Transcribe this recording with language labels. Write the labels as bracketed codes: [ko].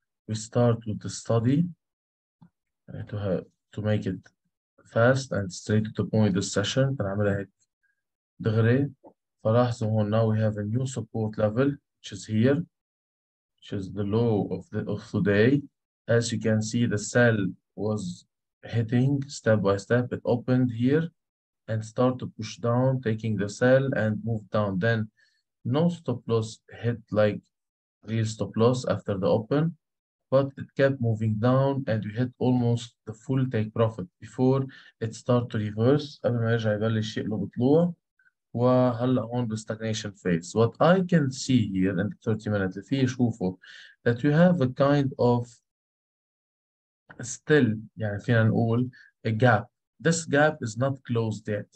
[en] We start with the study to make it fast and straight to the point. This session [ar] فنعملها هيك دغري. فلاحظوا هون [en] now we have a new support level which is here, which is the low of today. As you can see, the sell was hitting step by step. It opened here and start to push down, taking the sell and move down. Then no stop loss hit like real stop loss after the open, but it kept moving down and we hit almost the full take profit before it start to reverse [ar] قبل ما يرجع يبلش يقلب طلوع. وهلا هون بال [en] stagnation phase. What I can see here in the 30 minutes [ar] اللي فيه شوفوا [en] that we have a kind of still [ar] يعني فينا نقول [en] a gap. This gap is not closed yet.